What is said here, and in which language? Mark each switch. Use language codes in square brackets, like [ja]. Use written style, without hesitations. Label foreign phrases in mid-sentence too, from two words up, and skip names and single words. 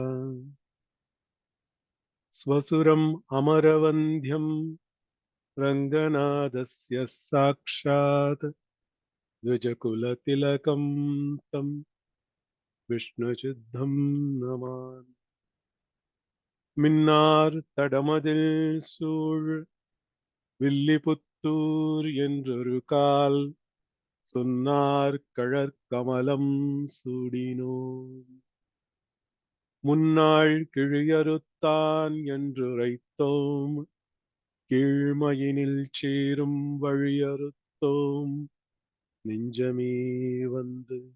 [sa] स्वसुरम् अमरवन्ध्यम् रङ्गनाथस्य साक्षात् द्विजकुलतिलकं तं विष्णुचिद्धं नमामि। [ta] மின்னார் தடமதில் சூழ் வில்லிபுத்தூர் என்றொரு கால் சொன்னார் கழற்கமலம் சூடினோம். முன்னாள் கிழியறுத்தான் என்றுரைத்தோம், கீழ்மையினில் சேரும் வழியறுத்தோம் நெஞ்சமே வந்து.